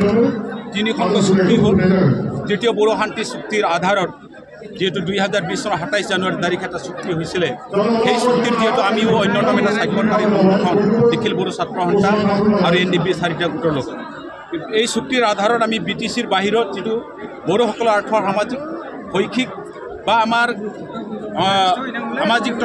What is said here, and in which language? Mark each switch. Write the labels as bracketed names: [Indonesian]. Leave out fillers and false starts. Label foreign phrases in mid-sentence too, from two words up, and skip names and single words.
[Assamese] 3 চুক্তি হ'ল দ্বিতীয় বড়ো শান্তি চুক্তিৰ আধাৰত যেহেতু 2020 सर 27 জানুৱাৰী तारीख এটা চুক্তি হৈছিলে সেই চুক্তিৰ যেহেতু আমিও অন্যতম এটা স্বাক্ষৰকাৰী সংগঠন নিখিল বড়ো ছাত্ৰ সন্থা আৰু NDP 4টা গোটৰ লগত এই চুক্তিৰ আধাৰত আমি BTCৰ বাহিৰত যেটো বড়োসকলৰ আৰ্থ সামাজিক শৈক্ষিক বা আমাৰ সামাজিক